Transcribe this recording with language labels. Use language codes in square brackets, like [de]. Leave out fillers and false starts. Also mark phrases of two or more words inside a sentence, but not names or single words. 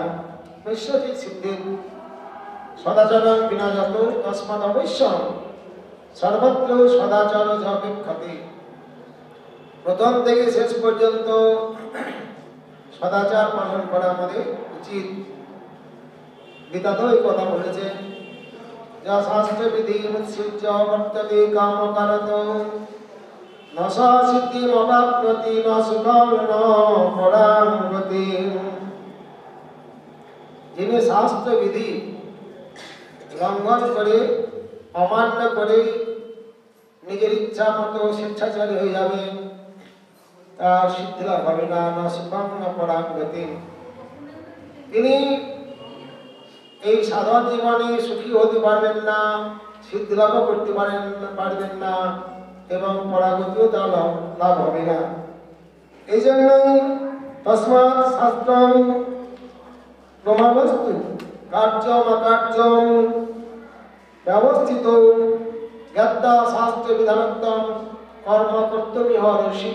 [sa] কস্যচিৎ সিদ্ধেৎ সদাচারং বিনা যত তস্মাৎ অবশ্যং সর্বত্র সদাচার যপেক্ষতে। [bn] প্রথম থেকে শেষ পর্যন্ত সদাচার পালন করা আমাদের উচিত। গীতাতেও এই কথা বলেছে, [sa] যা শাস্ত্র বিধি মুৎসৃজ্য বর্ততে কাম কারত ন সিদ্ধিম অপ্রাপ্নতি ন সুখং ন পরাং গতিম। [bn] যিনি শাস্ত্র বিধি লঙ্ঘন করে, অমান্য করে নিজের ইচ্ছা মতো স্বেচ্ছাচারী হয়ে যাবে, তার সিদ্ধি লাভ হবে না। [sa] ন সুখং ন পরাং গতিম। [bn] তিনি এই সাধারণ জীবনে সুখী হতে পারবেন না, সিদ্ধি লাভও করতে পারবেন না, এবং পরাগতিও তার লাভ হবে না। এই জন্যই [sa] তস্মাৎ শাস্ত্রং প্রমাণস্তু কার্যম অকার্যম ব্যবস্থিত জ্ঞাতা শাস্ত্র বিধানোত্তম কর্ম কর্তব্য ঋষি।